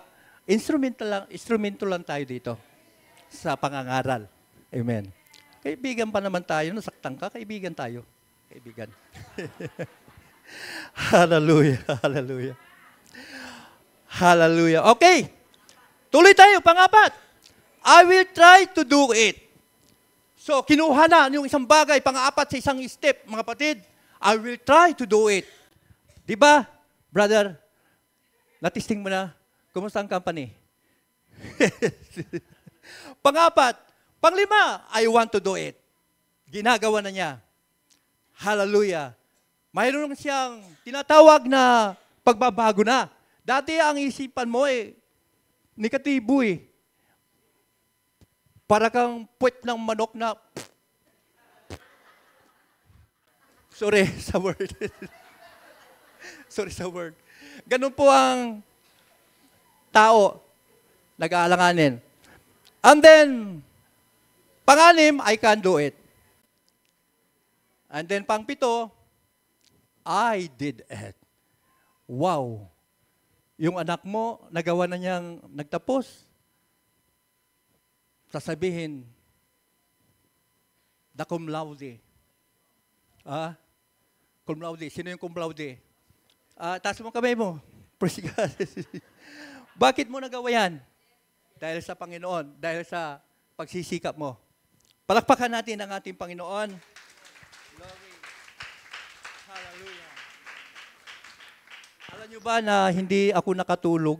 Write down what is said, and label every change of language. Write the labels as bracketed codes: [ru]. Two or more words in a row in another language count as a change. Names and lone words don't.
[tl] Instrumento lang tayo dito sa pangangaral. Amen. Kaibigan pa naman tayo. Nasaktan ka, kaibigan tayo. Kaibigan. Hallelujah. Hallelujah. Hallelujah. Okay. Tuloy tayo. Pang-apat. [en] I will try to do it. [tl] So, kinuha na yung isang bagay, pang-apat sa isang step, mga kapatid. [en] I will try to do it. [tl] Di ba, brother? Natisting mo na. Kumusta ang company? Pang-apat. Pang-lima, [en] I want to do it. [tl] Ginagawa na niya. Hallelujah. Mayroon siyang tinatawag na pagbabago na. Dati ang isipan mo negatibo eh. Para kang puwet ng manok na sorry sa word. Sorry sa word. Ganun po ang tao nag-aalanganin. [en] And then, pang-anim, I can do it. And then, pang-pito, I did it. [tl] Wow. Yung anak mo, nagawa na niyang nagtapos. Sasabihin, [la] cum laude. Cum laude. [tl] Sino yung cum laude? Taas mo kamay mo. [en] Praise God. [tl] Bakit mo nagawa yan? Dahil sa Panginoon. Dahil sa pagsisikap mo. Palakpakan natin ang ating Panginoon. [en] Glory. Hallelujah. [tl] Alam niyo ba na hindi ako nakatulog?